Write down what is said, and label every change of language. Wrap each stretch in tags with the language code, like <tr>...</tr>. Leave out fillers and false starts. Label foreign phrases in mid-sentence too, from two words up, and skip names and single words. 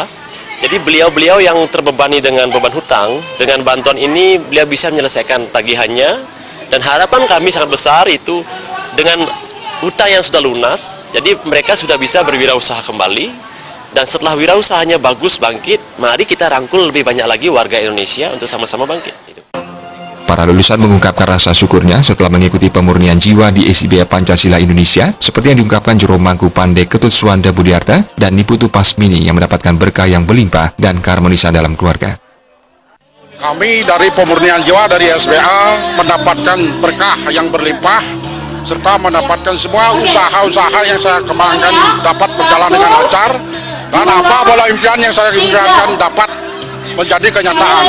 <id>Jadi beliau-beliau yang terbebani dengan beban hutang, dengan bantuan ini beliau bisa menyelesaikan tagihannya, dan harapan kami sangat besar itu dengan hutang yang sudah lunas, jadi mereka sudah bisa berwirausaha kembali, dan setelah wirausahanya bagus bangkit, mari kita rangkul lebih banyak lagi warga Indonesia untuk sama-sama bangkit. Para lulusan mengungkapkan rasa syukurnya setelah mengikuti pemurnian jiwa di SBA Pancasila Indonesia, seperti yang diungkapkan Juru Mangku Pande Ketut Suwanda Budiarta dan Niputu Pasmini yang mendapatkan berkah yang berlimpah dan keharmonisan dalam keluarga. Kami dari pemurnian jiwa dari SBA mendapatkan berkah yang berlimpah, serta mendapatkan semua usaha-usaha yang saya kembangkan dapat berjalan dengan lancar, dan apa bola impian yang saya impiankan dapat menjadi kenyataan.</id>